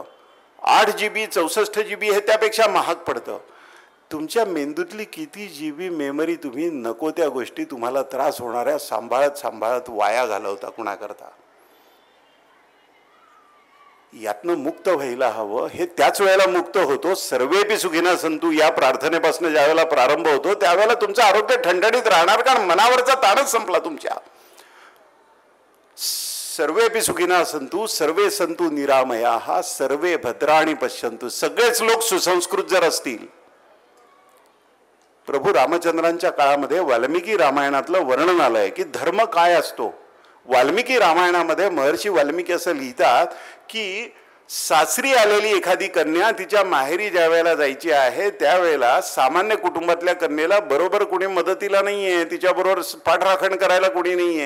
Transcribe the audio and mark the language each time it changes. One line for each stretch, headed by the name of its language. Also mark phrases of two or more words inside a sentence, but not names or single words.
Marathi: 8 GB 64 GB हे त्यापेक्षा महाग पडतं. तुमच्या मेंदूतली किती GB मेमरी तुम्ही नको त्या गोष्टी तुम्हाला त्रास होणाऱ्या सांभाळत वाया घालवता कुणाकरता? यातनं मुक्त व्हायला हवं. हे त्याच वेळेला मुक्त होतो
Sanskrit: सर्वेपि सुखिना संतु
Marathi: या प्रार्थनेपासून ज्यावेळेला प्रारंभ होतो त्यावेळेला तुमचं आरोग्य ठणठणीत राहणार, कारण मनावरचा ताणच संपला तुमच्या.
Sanskrit: सर्वेपि सुखिना संतु, सर्वे संतु निरामया, सर्वे भद्राणि पश्यन्तु.
Marathi: सगळेच लोक सुसंस्कृत जर असतील. प्रभू रामचंद्रांच्या काळामध्ये वाल्मिकी रामायणातलं वर्णन आलंय की धर्म काय असतो. वाल्मिकी रामायणामध्ये महर्षी वाल्मिकी असं लिहितात की सासरी आलेली एखादी कन्या तिच्या माहेरी ज्या वेळेला जायची आहे त्यावेळेला सामान्य कुटुंबातल्या कन्येला बरोबर कोणी मदतीला नाहीये, तिच्याबरोबर पाठराखण करायला कोणी नाहीये.